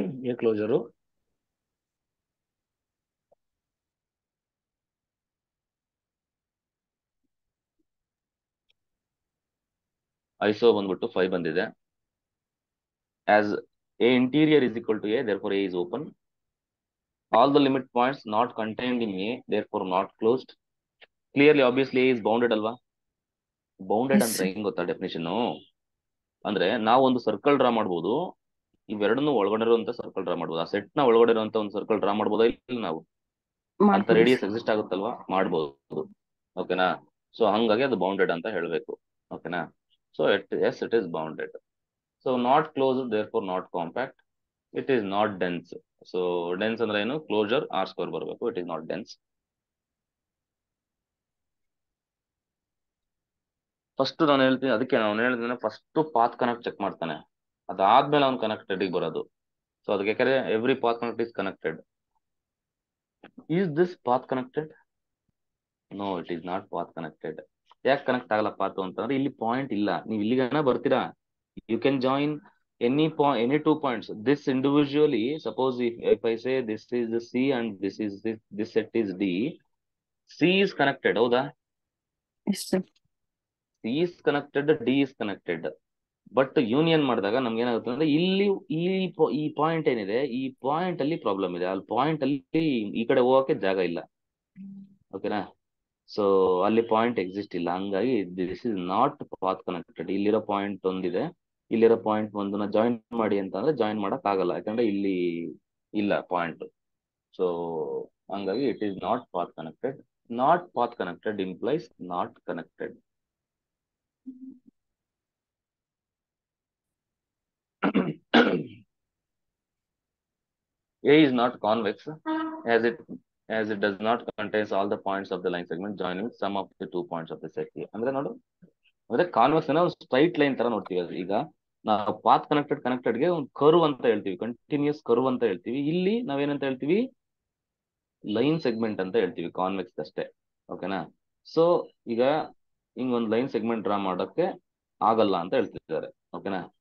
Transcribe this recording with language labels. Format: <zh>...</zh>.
<kn>A ಕ್ಲೋಜರು iso ಬಂದ್ಬಿಟ್ಟು 5 ಬಂದಿದೆ.</kn> <en>As A interior is equal to A, therefore A is open. All the limit points not contained in A, therefore not closed. Clearly, obviously A is bounded ಅಲ್ವಾ? Bounded Yes,</en> <kn>ಅಂದ್ರೆ</kn> <en>sir.</en> <kn>ಹೆಂಗ್ ಗೊತ್ತಾ definition? ಅಂದ್ರೆ ನಾವು ಒಂದು circle draw ಮಾಡ್ಬೋದು, ಇವೆರಡನ್ನು ಒಳಗಡೆ ಇರುವಂತ ಸರ್ಕಲ್ ಡ್ರಾ ಮಾಡ್ಬೋದು. ಆ ಸೆಟ್ ನ ಒಳಗಡೆ ಇರುವಂತ ಒಂದು ಸರ್ಕಲ್ ಡ್ರಾ ಮಾಡ್ಬೋದಾ? ಇಲ್ಲ ನಾವು ಅಂತ ಮಾಡ್ಬೋದು</kn> <en>Radius sir.</en> <kn>ಎಕ್ಸಿಸ್ಟ್ ಆಗುತ್ತಲ್ವಾ? ಮಾಡ್ಬೋದು. ಓಕೆನಾ? ಸೊ ಹಂಗಾಗಿ ಅದು ಬೌಂಡೆಡ್ ಅಂತ ಹೇಳ್ಬೇಕು. ಓಕೆನಾ?</kn> <en>So yes it is bounded. So not close, therefore not compact. It is not dense. So dense ಅಂದ್ರೆ ಏನು? Closure R square ಬರಬೇಕು. It is not dense.</en> <kn>First ನಾನು ಹೇಳ್ತೀನಿ, ಅದಕ್ಕೆ ನಾನು ಹೇಳಿದ್ರೆ ಫಸ್ಟ್ ಪಾತ್ ಕನೆಕ್ಟ್ ಚೆಕ್ ಮಾಡ್ತಾನೆ, ಅದಾದ್ಮೇಲೆ ಅವ್ನು ಕನೆಕ್ಟೆಡ್ ಬರೋದು. ಸೊ ಅದಕ್ಕೆ ಯಾಕಂದ್ರೆ</kn> <en>Every path connect is connected. Is this path connected? No, it is not path connected.</en> <kn>ಯಾಕೆ ಕನೆಕ್ಟ್ ಆಗಲ್ಲ ಪಾತ್ ಅಂತಂದ್ರೆ ಇಲ್ಲಿ ಪಾಯಿಂಟ್ ಇಲ್ಲ. ನೀವು ಇಲ್ಲಿಗನ ಬರ್ತೀರಾ,</kn> <en>You can join any 2 points. This individually, suppose if I say this is the C and this set is D, C is connected,</en> <kn>ಹೌದಾ?</kn> <en>Yes sir. C is connected, D is connected.</en> <kn>But union ಮಾಡಿದಾಗ ನಮ್ಗೆ ಏನಾಗುತ್ತೆ ಅಂದ್ರೆ ಇಲ್ಲಿ ಈ point ಏನಿದೆ, ಈ point ಅಲ್ಲಿ ಪ್ರಾಬ್ಲಮ್ ಇದೆ. ಅಲ್ಲಿ ಪಾಯಿಂಟ್ ಅಲ್ಲಿ ಈ ಕಡೆ ಹೋಗಕ್ಕೆ ಜಾಗ ಇಲ್ಲ. ಓಕೆನಾ? ಸೊ ಅಲ್ಲಿ ಪಾಯಿಂಟ್ ಎಕ್ಸಿಸ್ಟ್ ಇಲ್ಲ. ಹಂಗಾಗಿ</kn> <en>This is not path connected.</en> <kn>ಇಲ್ಲಿರೋ ಪಾಯಿಂಟ್ ಒಂದಿದೆ, ಇಲ್ಲಿರೋ ಪಾಯಿಂಟ್ ಒಂದನ್ನ ಜಾಯಿನ್ ಮಾಡಿ ಅಂತಂದ್ರೆ ಜಾಯಿನ್ ಮಾಡಕ್ ಆಗಲ್ಲ, ಯಾಕಂದ್ರೆ ಇಲ್ಲಿ ಇಲ್ಲ ಪಾಯಿಂಟ್.</kn> <en>So ಹಂಗಾಗಿ it is not path connected. Not path connected implies not connected. A is not convex as it does not contains all the points of the line segment joining some of the 2 points of the set A.</en> <kn>ಅಂದ್ರೆ ನೋಡು, ಅಂದ್ರೆ convex ಅನ್ನ ಒಂದು straight line ತರ ನೋಡ್ತೀವಿ. ಈಗ ನಾವು path ಕನೆಕ್ಟೆಡ್ಗೆ ಒಂದು ಕರ್ವ್ ಅಂತ ಹೇಳ್ತೀವಿ, ಕಂಟಿನ್ಯೂಸ್ ಕರ್ವ್ ಅಂತ ಹೇಳ್ತೀವಿ. ಇಲ್ಲಿ ನಾವೇನಂತ ಹೇಳ್ತೀವಿ? ಲೈನ್ ಸೆಗ್ಮೆಂಟ್ ಅಂತ ಹೇಳ್ತೀವಿ, ಕಾನ್ವೆಕ್ಸ್ ಅಷ್ಟೇ. ಓಕೆನಾ? ಸೊ ಈಗ ಹಿಂಗ್ ಒಂದು ಲೈನ್ ಸೆಗ್ಮೆಂಟ್ ಡ್ರಾ ಮಾಡೋಕ್ಕೆ ಆಗಲ್ಲ ಅಂತ ಹೇಳ್ತಿದ್ದಾರೆ. ಓಕೆನಾ?</kn>